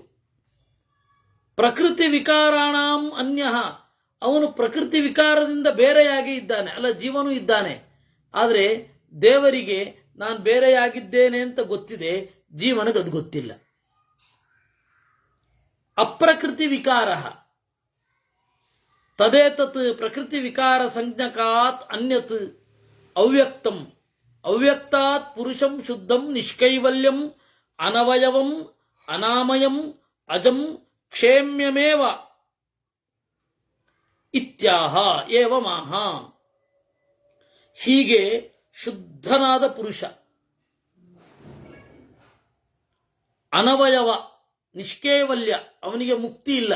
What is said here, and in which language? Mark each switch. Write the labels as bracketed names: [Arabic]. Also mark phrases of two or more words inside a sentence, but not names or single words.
[Sanskrit] ಪ್ರಕೃತಿ ವಿಕಾರಾಣಾಂ ಅನ್ಯಃ, [Kannada] ಅವನು ಪ್ರಕೃತಿ ವಿಕಾರದಿಂದ ಬೇರೆಯಾಗಿ ಇದ್ದಾನೆ. ಅಲ್ಲ, ಜೀವನೂ ಇದ್ದಾನೆ, ಆದರೆ ದೇವರಿಗೆ ನಾನು ಬೇರೆಯಾಗಿದ್ದೇನೆ ಅಂತ ಗೊತ್ತಿದೆ, ಜೀವನಗದು ಗೊತ್ತಿಲ್ಲ. [Sanskrit] ಅಪ್ರಕೃತಿ ವಿಕಾರ ತದೇತತ್ ಪ್ರಕೃತಿ ವಿಕಾರ ಸಂಜ್ಞಕಾತ್ ಅನ್ಯತ್ ಅವ್ಯಕ್ತಂ ಅವ್ಯಕ್ತಾತ್ ಪುರುಷಂ ಶುದ್ಧಂ ನಿಷ್ಕೈವಲ್ಯಂ ಅನವಯವಂ ಅನಾಮಯಂ ಅಜಂ ಕ್ಷೇಮ್ಯಮೇವ ಇತ್ಯಾಹ ಏವಮಾಹ. [Kannada] ಹೀಗೆ ಶುದ್ಧನಾದ ಪುರುಷ, ಅನವಯವ, ನಿಷ್ಕೇವಲ್ಯ, ಅವನಿಗೆ ಮುಕ್ತಿ ಇಲ್ಲ.